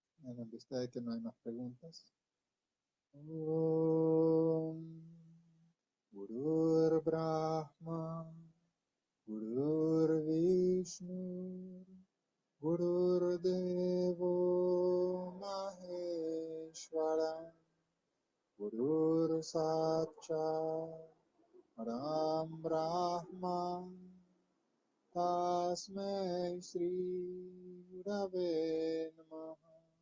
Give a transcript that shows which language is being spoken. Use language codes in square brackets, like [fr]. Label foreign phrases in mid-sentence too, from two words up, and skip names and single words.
[es] En vista de que no hay más preguntas. [sa] Om Gurur Brahma, Gurur Vishnu, Gurur Devo Maheshwara, Gurur Sakshat Param Brahma, Tasmai Shri Gurave Namaha.